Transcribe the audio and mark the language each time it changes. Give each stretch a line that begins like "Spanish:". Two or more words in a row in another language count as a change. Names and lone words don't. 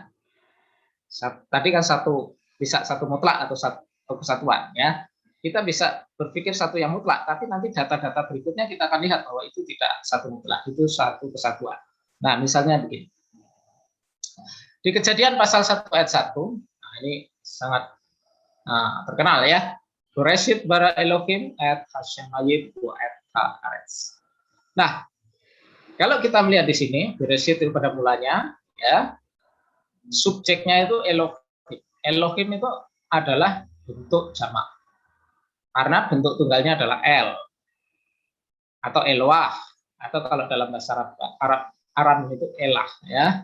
Indonesian: Tadi kan satu bisa satu mutlak atau satu kesatuan ya. Kita bisa berpikir satu yang mutlak, tapi nanti data-data berikutnya kita akan lihat bahwa itu tidak satu mutlak, itu satu kesatuan. Nah, misalnya begini. Di Kejadian pasal 1 ayat 1, nah ini sangat terkenal ya.
Hebrew: בראשית ברא אלהים את השמים את הארץ.
Indonesian: Nah, kalau kita melihat di sini, Bereshit itu pada mulanya ya. Subjeknya itu Elohim. Elohim itu adalah bentuk jamak. Karena bentuk tunggalnya adalah El atau Eloah, atau kalau dalam bahasa Arab itu Elah ya.